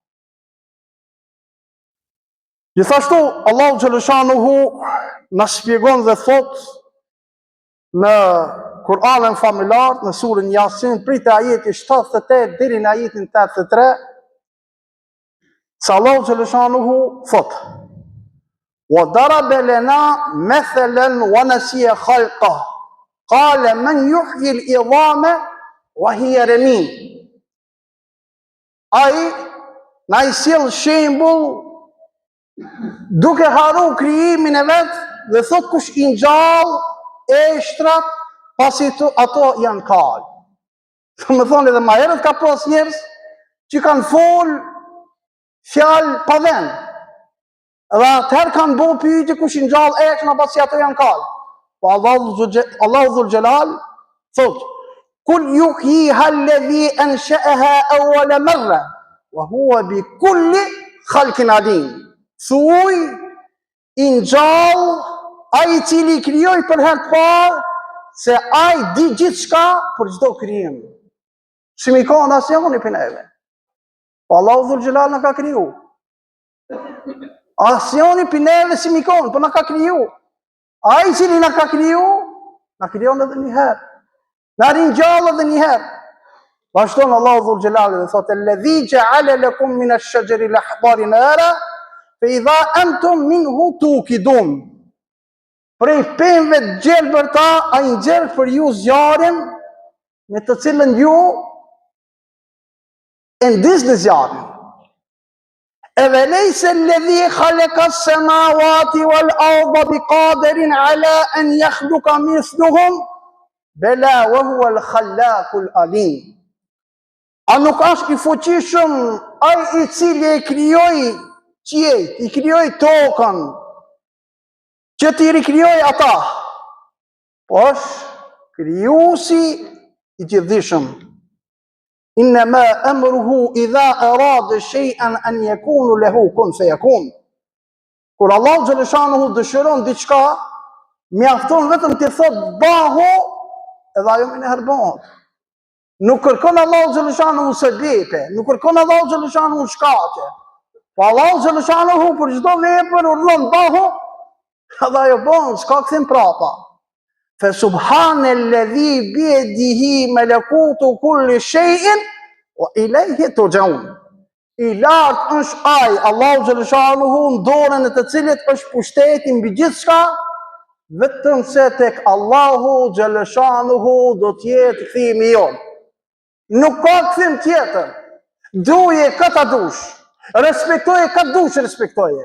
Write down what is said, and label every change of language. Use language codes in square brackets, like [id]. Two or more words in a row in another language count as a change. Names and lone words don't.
[sq] Gjithashtu, Allahu xhaleshanuhu na shpjegon dhe thot në Kur'anin famëlar, në surën Yasin, prej te ajeti 78 deri në ajetin 83, se Allahu xhaleshanuhu thot: [ar] "وضرب لنا مثلا ونسي خلقه. قال من يحيي العظام وهي رميم." [sq] Ai na i sjell shembull duke haru krijimin e vet dhe thot kush i ngjall eshtrat pasi ato janë kalë. Më thonë edhe ma herët ka pas njerëz që kanë folë fjalë pa vend. Edhe atëherë kanë bo pyetje kush i ngjall eshtrat pasi ato janë kalë. Po Allahu [ar] ذو الجلال [sq] thot: [ar] "قل يحييها الذي أنشأها أول مرة وهو بكل خلق عليم." [sq] Thuaj, i ngjall ai i cili krijoi për herë të parë, se ai di gjithçka për çdo krijim. Si mi ka asnjëri për neve. Po Allahu [ar] ذو الجلال [sq] na ka kriju. Asnjëri për neve si mi ka, po na ka kriju. Ai i cili na ka kriju, na krijon edhe një herë. Na ringjall edhe një herë. Vazhdon Allahu [ar] ذو الجلال [sq] dhe thotë: [ar] "الذي جعل لكم من الشجر الأخضر نارا فإذا أنتم منه توقدون." [sq] Prej pemëve të gjelbërta, a i nxjerr për ju zjarrin me të cilën ju e ndisni zjarrin. [ar] "أوليس الذي خلق السماوات والأرض بقادر على أن يخلق مثلهم بلى وهو الخلاق العليم." [sq] A nuk është i fuqishëm ai i cili e krijoi qiejt, i krijoi tokën, që t'i rikrijoj ata, po është krijuesi i gjithdijshëm. [ar] إنما أمره إذا أراد شيئا أن يقول له كن فيكون. [sq] Kur Allahu xhaleshanuhu dëshiron diçka, mjafton vetëm të thotë bahu, edhe ajo më herbohet. Nuk kërkon Allahu xhaleshanuhu sebepe, nuk kërkon Allahu xhaleshanuhu shkaqe. Po Allahu xhaleshanuhu për çdo vepër urdhon bahu, edhe ajo bën, s'ka kthim prapa. [ar] فسبحان الذي بيده ملكوت كل شيء وإليه ترجعون. [sq] I lartë është ai, Allahu xhaleshanuhu, në dorën e të cilit është pushteti mbi gjithçka, vetëm se tek Allahu xhaleshanuhu do të jetë kthimi jon. Nuk ka kthim tjetër. Duje këta dush, respektoje këtë dush, respektoje.